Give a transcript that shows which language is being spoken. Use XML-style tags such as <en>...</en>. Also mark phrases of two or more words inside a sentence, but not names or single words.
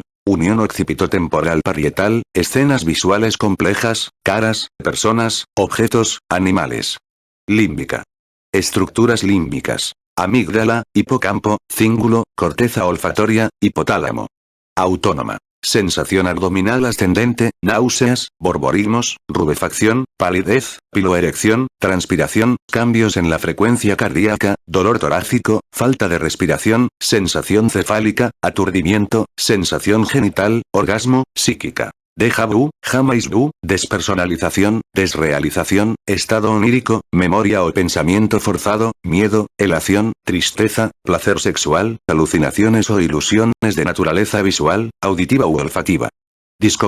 <es>Unión occipitotemporal parietal, escenas visuales complejas, caras, personas, objetos, animales. Límbica. Estructuras límbicas. Amígdala, hipocampo, cíngulo, corteza olfatoria, hipotálamo. Autónoma. Sensación abdominal ascendente, náuseas, borborismos, rubefacción, palidez, piloerección, transpiración, cambios en la frecuencia cardíaca, dolor torácico, falta de respiración, sensación cefálica, aturdimiento, sensación genital, orgasmo, psíquica. Déjà vu, jamais vu, despersonalización, desrealización, estado onírico, memoria o pensamiento forzado, miedo, elación, tristeza, placer sexual, alucinaciones o ilusiones de naturaleza visual, auditiva u olfativa.</es>